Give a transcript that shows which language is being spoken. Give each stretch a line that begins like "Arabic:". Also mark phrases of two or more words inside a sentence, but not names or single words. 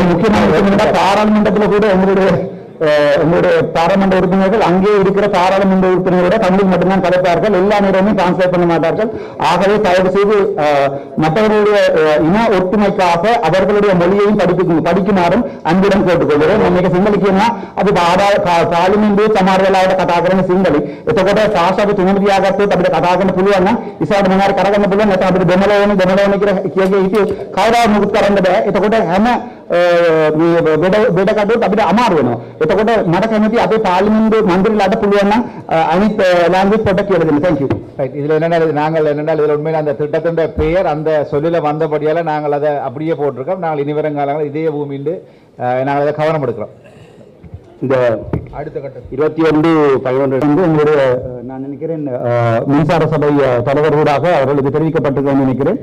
Tamil: முக்கியமான பாராளுமன்றத்தில் கூட எங்களுடைய பாராளுமன்ற உறுப்பினர்கள் அங்கே இருக்கிற பாராளுமன்ற உறுப்பினர்களோட தமிழில் மட்டும்தான் கலைப்பார்கள். எல்லா நேரமும் டிரான்ஸ்லேட் பண்ண மாட்டார்கள். ஆகவே தயவு செய்து மற்றவர்களுடைய இன ஒற்றுமைக்காக அவர்களுடைய மொழியையும் படிக்குமாறும் அன்புடன் கேட்டுக்கொள்கிறேன்.
Sinhala: මේක සිංහල අපි පාර්ලිමේන්තුවේ සමහර වෙලාවට කතා කරන සිංහලයි. එතකොට භාෂාව තුනම තියාගත්තොත් අපිට කතා කරන්න පුළුවන් නම් ඉස්සරහට මොනවාරි කරගන්න පුළුවන්. නැත්නම් අපිට දෙමළ ඕනේ කියලා කිය කවදාවත් මුකුත් කරන්න බෑ. එතකොට හැම බෙඩ කඩුවත් අපිට අමාරු වෙනවා. එතකොට මට කැමති අපේ පාර්ලිමේන්තු මන්ත්‍රීලාට පුළුවන් නම් අනිත් லாங்குவேஜ் පොඩ්ඩක් කියලා දෙන්න.
English: Thank you.
Tamil: ரைட். இதுல என்னென்ன நாங்கள் என்னென்னால் இதில் உண்மையில அந்த திட்டத்தின் பெயர் அந்த சொல்லில வந்தபடியால நாங்கள் அதை அப்படியே போட்டிருக்கோம். நாங்கள் இனி வருங்காலங்கள் இதே பூமிண்டு நாங்கள் அதை கவனம் எடுக்கிறோம். இந்த அடுத்த கட்டம் 21/11 எங்களுடைய நான் நினைக்கிறேன் மின்சார சபை தலைவர்களாக அவர்களுக்கு தெரிவிக்கப்பட்டிருக்க நினைக்கிறேன்.